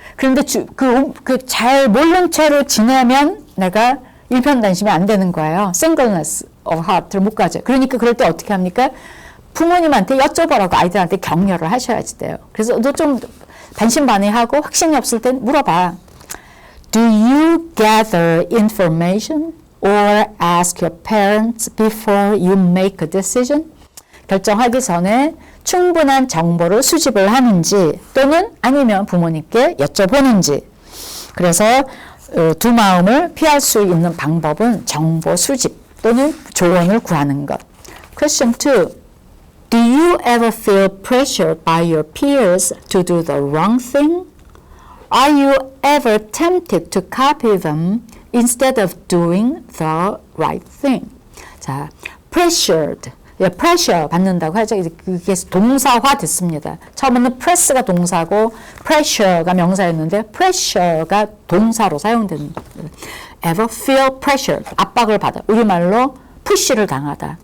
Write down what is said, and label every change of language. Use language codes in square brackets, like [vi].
[ko] 그런데 잘 모른 채로 지내면 내가 일편단심이 안 되는 거예요. [en] singleness of heart [ko] 를 못 가져. 그러니까 그럴 때 어떻게 합니까? 부모님한테 여쭤보라고 아이들한테 격려를 하셔야지 돼요. 그래서 너 좀 반신반의하고 확신이 없을 땐 물어봐. [en] Do you gather information or ask your parents before you make a decision? [ko] 결정하기 전에 충분한 정보를 수집을 하는지 또는 아니면 부모님께 여쭤보는지. 그래서 두 마음을 피할 수 있는 방법은 정보 수집 또는 조언을 구하는 것. [en] Question 2. Do you ever feel pressured by your peers to do the wrong thing? Are you ever tempted to copy them instead of doing the right thing? [ko] 자, pressured. pressure 받는다고 하죠. 그게 동사화 됐습니다. 처음에는 press가 동사고 pressure가 명사였는데 pressure가 동사로 사용되는 [en] ever feel pressured. [ko] 압박을 받아. 우리말로 push를 당하다.